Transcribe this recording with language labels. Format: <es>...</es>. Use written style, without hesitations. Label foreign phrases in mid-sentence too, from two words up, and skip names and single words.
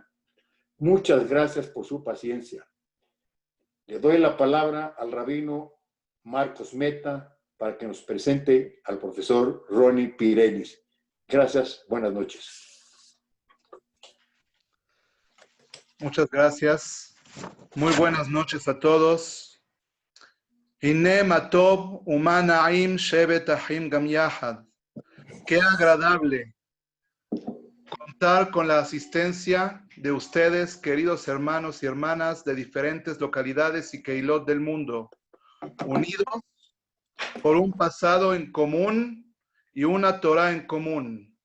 <es>Muchas gracias por su paciencia. Le doy la palabra al rabino Marcos Meta para que nos presente al profesor Ronnie Pirelis. Gracias, buenas noches. Muchas gracias. Muy buenas noches a todos.</es> <he>הנה מה טוב ומה נעים שבת אחים גם יחד.</he> <es>Qué agradable contar con la asistencia de ustedes, queridos hermanos y hermanas de diferentes localidades y keilot del mundo, unidos por un pasado en común y una Torah en común.</es>